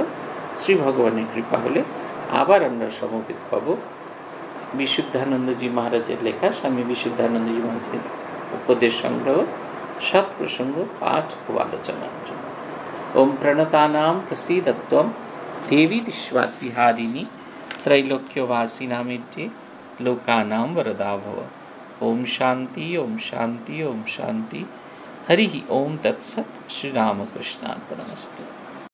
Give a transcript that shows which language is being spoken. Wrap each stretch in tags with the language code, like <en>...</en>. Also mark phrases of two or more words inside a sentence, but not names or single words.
<bn>শ্রী ভগবানের কৃপা হলে আবার আমরা সমবেত হব বিশুদ্ধানন্দজি মহারাজের লেখা স্বামী বিশুদ্ধানন্দজি মহারাজের উপদেশ সংগ্রহ, সৎপ্রসঙ্গ পাঠ ও আলোচনার জন্য।</bn> <sa>ওম প্রণতানাম প্রসীদত্বম দেবী বিশ্ববিহারিণী त्रैलोक्यवासिनामित्ये लोकानां वरदा भव। ओम शांति ओम शांति ओम शांति। हरि ओम तत्सत। श्री रामकृष्णार्पणमस्तु।</sa>